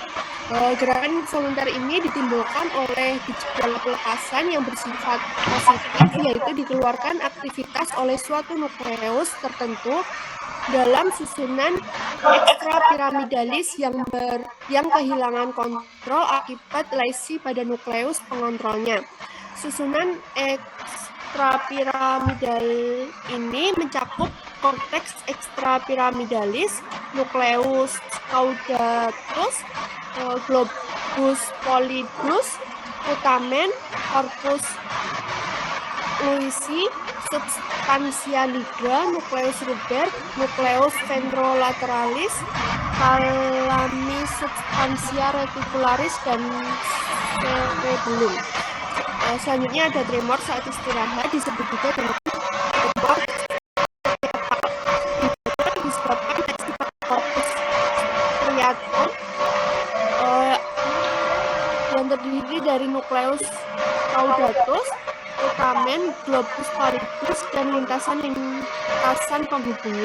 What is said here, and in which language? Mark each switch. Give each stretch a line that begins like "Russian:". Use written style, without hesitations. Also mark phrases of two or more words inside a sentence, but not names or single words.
Indonesian: Gerakan involunter ini ditimbulkan oleh gejala pelepasan yang bersifat positif, yaitu dikeluarkan aktivitas oleh suatu nukleus tertentu dalam susunan ekstrapiramidalis yang kehilangan kontrol akibat lesi pada nukleus pengontrolnya. Susunan ekstrapiramidal ini mencakup korteks ekstrapiramidalis, nukleus caudatus,
Latin: globus pallidus,
Indonesian: putamen,
Latin: corpus luisi, substantia nigra,
Indonesian: nukleus ruber, nukleus ventrolateralis,
Latin: calami substantia reticularis,
Indonesian: dan cerebellum. Selanjutnya ada tremor saat istirahat, disebut juga dengan tremor disebabkan lesi
Latin: corpus striatum
Indonesian: yang terdiri dari nukleus caudatus, putamen,
Latin: globus pallidus,
Indonesian: dan lintasan penghubungnya.